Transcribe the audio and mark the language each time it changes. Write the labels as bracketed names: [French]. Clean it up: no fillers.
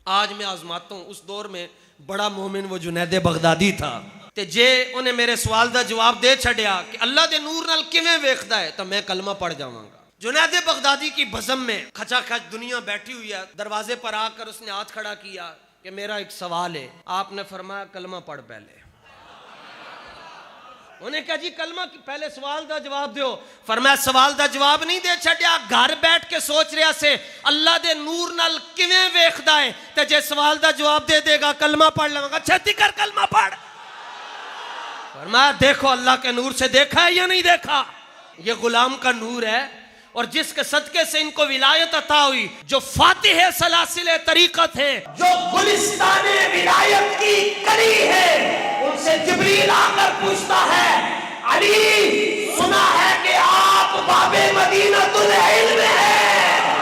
[Urdu] آج میں آزماتا ہوں. اس دور میں بڑا مومن وہ جنید بغدادی تھا [Punjabi] تے جے انہیں میرے سوال دا جواب دے چھڑیا کہ اللہ دے نور نال کیویں ویکھدا ہے تو میں کلمہ پڑھ جاواں گا. [Urdu] جنید بغدادی کی بزم میں کھچا کھچ دنیا بیٹھی ہوئی ہے. دروازے پر آ کر اس نے ہاتھ کھڑا کیا کہ میرا ایک سوال ہے. آپ نے فرمایا کلمہ پڑھ پہلے. [Punjabi] انہیں کہا جی کلمہ پہلے سوال دا جواب دیو. فرمایا سوال دا جواب نہیں دے چھڈیا، گھر بیٹھ کے سوچ رہا سے اللہ دے نور نال کیویں ویکھدا ہے تے جے سوال دا جواب دے دے گا کلمہ پڑھ لواں گا. چھتی کر کلمہ پڑھ. [Urdu] فرمایا دیکھو اللہ کے نور سے دیکھا ہے یا نہیں دیکھا؟ یہ غلام کا نور ہے اور جس کے صدقے سے ان کو ولایت عطا ہوئی، جو فاتح سلاسل طریقت ہے، جو گلستان ولایت کی کلی ہے، ان سے جبریل آ کر پوچھتا ہے علی سنا ہے کہ آپ باب مدینۃ العلم ہیں،